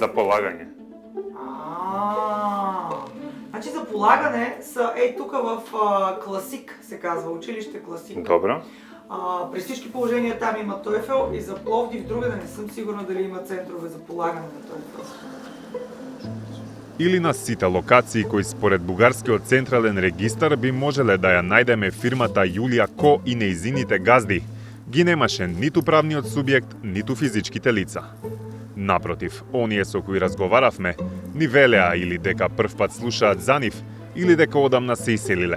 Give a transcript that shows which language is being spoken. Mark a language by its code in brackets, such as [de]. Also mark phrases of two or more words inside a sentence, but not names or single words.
[mk] за полагање. [bg] Значи за полагане са тук в Класик се казва, училище Класик. Добро. При всички положения там има TOEFL и за Пловдив другаде не съм сигурна дали има центрове за полагане на TOEFL. [mk] Или на сите локации кои според Бугарскиот централен регистар би можеле да ја најдеме фирмата Јулија Ко и нејзините газди, ги немаше ниту правниот субјект, ниту физичките лица. Напротив, оние со кои разговаравме, ни велеа или дека првпат слушаат за нив, или дека одамна се иселиле.